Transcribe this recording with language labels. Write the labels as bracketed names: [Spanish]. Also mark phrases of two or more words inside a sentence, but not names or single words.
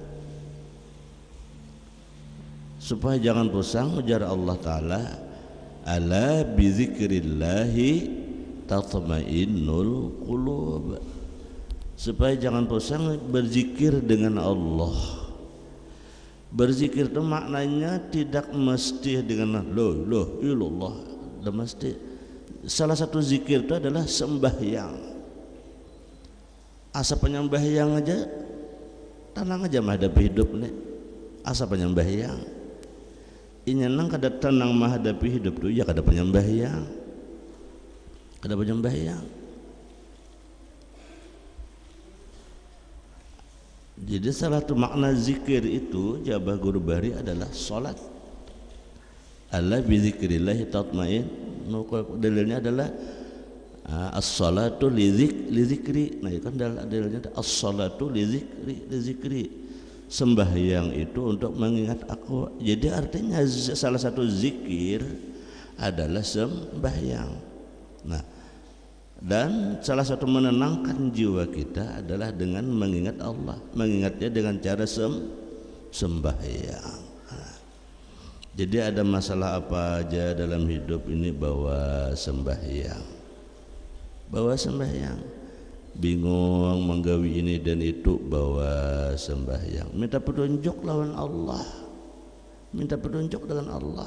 [Indonesian] Supaya jangan pusang, ujar Allah Ta'ala, [Arabic] ألا بذكر الله تطمئن القلوب. [Indonesian] Supaya jangan pusang, berzikir dengan Allah. Berzikir itu maknanya tidak mesti dengan [Arabic] لا إلا الله, [Indonesian] tidak mesti. Salah satu zikir itu adalah sembahyang. [Banjar] Asa penyembahyang aja tenang aja menghadapi hidup nih. Asa penyembahyang ini nang kada tenang menghadapi hidup tuh ya kada penyembahyang. [Indonesian] Kada penyembahyang. Jadi salah satu makna zikir itu jabah guru bari adalah salat. [Arabic] ألا بذكر الله تطمئن. [Indonesian] Dalilnya adalah [Arabic] الصلاة لذكري. [Indonesian] Nah, itu kan dalilnya [Arabic] الصلاة لذكري. [Indonesian] Sembahyang itu untuk mengingat aku. Jadi artinya salah satu zikir adalah sembahyang. Nah, dan salah satu menenangkan jiwa kita adalah dengan mengingat Allah, mengingatnya dengan cara sembahyang. Jadi ada masalah apa aja dalam hidup ini bawa sembahyang, bingung menggawi ini dan itu bawa sembahyang, minta petunjuk lawan Allah, minta petunjuk dengan Allah.